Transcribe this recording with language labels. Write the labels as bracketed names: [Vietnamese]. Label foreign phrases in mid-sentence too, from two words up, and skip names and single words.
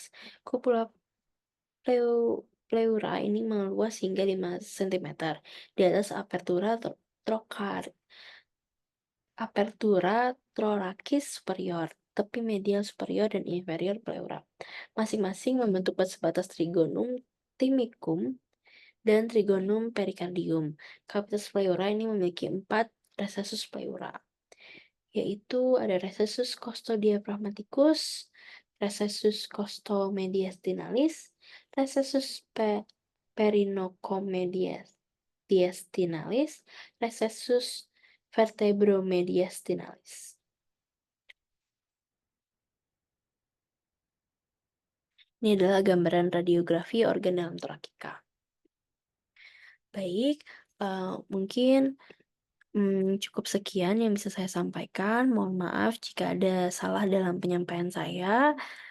[Indonesian] Kupula pleura ini meluas hingga 5 cm di atas [Latin] apertura thoracis superior, [Indonesian] tepi medial superior dan inferior pleura. Masing-masing membentuk batas [Latin] trigonum timicum [Indonesian] dan [Latin] Trigonum pericardium. Cavitas pleura [Indonesian] ini memiliki 4 recessus pleura, yaitu ada [Latin] recessus costodiaphragmaticus, recessus costomediastinalis, recessus perinocomediastinalis, recessus vertebromediastinalis. [Indonesian] Ini adalah gambaran radiografi organ dalam torakika. Baik, mungkin cukup sekian yang bisa saya sampaikan. Mohon maaf jika ada salah dalam penyampaian saya.